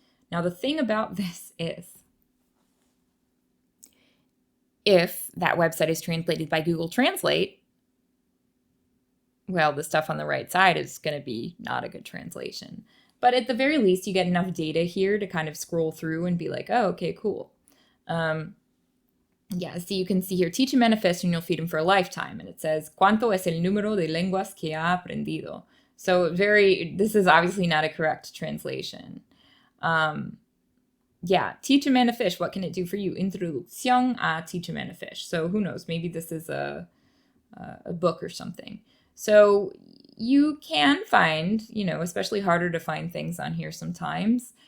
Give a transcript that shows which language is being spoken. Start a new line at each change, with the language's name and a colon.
English: Now, the thing about this is, if that website is translated by Google Translate, well, the stuff on the right side is going to be not a good translation. But at the very least, you get enough data here to kind of scroll through and be like, oh, okay, cool. Yeah, so you can see here, teach a man a fish and you'll feed him for a lifetime. And it says,
Spanish: ¿Cuánto es el número de lenguas que ha aprendido?
English: So this is obviously not a correct translation. Yeah, teach a man a fish. What can it do for you?
Spanish: Introducción a
English: teach a man a fish. So who knows? Maybe this is a book or something. So you can find, especially harder to find things on here sometimes.